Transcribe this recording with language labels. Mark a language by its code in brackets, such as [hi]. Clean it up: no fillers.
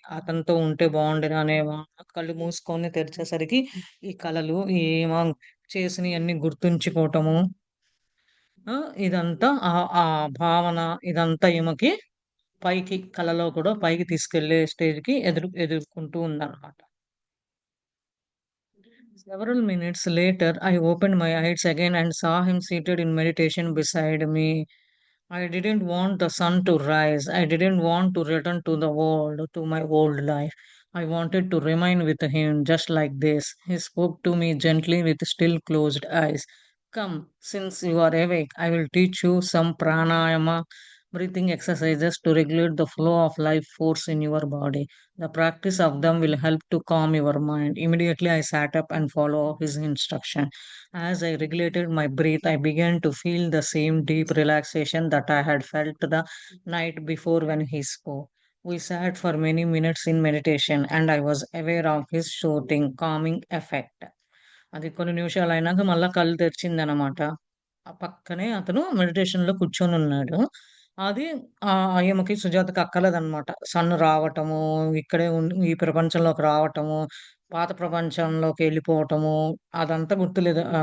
[te] అతనితో ఉంటే బావుండేది కళ్ళు మూసుకొని తెరిచేసరికి ఈ కలలు ఏమో చేసినయన్నీ గుర్తుంచుకోవటము. ఆ! ఇదంతా ఆ భావన ఇదంతా ఈమెకి పైకి కలలో కూడా పైకి తీసుకెళ్ళే స్టేజ్‌కి ఎదుర్కొంటూ ఉందన్నమాట. [en] Several minutes later, I opened my eyes again and saw him seated in meditation beside me. I didn't want the sun to rise. I didn't want to return to the world, to my old life. I wanted to remain with him just like this. He spoke to me gently with still closed eyes. Come, since you are awake, I will teach you some pranayama breathing exercises to regulate the flow of life force in your body. The practice of them will help to calm your mind. Immediately, I sat up and followed his instruction. As I regulated my breath, I began to feel the same deep relaxation that I had felt the night before when he spoke. We sat for many minutes in meditation, and I was aware of his soothing, calming effect. [te] అది కొన్ని నిమిషాలయినాక మళ్ళా కళ్ళు తెరిచిందనమాట. ఆ పక్కనే అతను మెడిటేషన్‌లో కూర్చొనున్నాడు. అది ఈమెకి సుజాతకి అక్కర్లేదనమాట. సన్ రావటము, ఇక్కడే ఉండి ఈ ప్రపంచంలోకి రావటము, పాత ప్రపంచంలోకెళ్ళిపోవటము అదంతా గుర్తులేదు.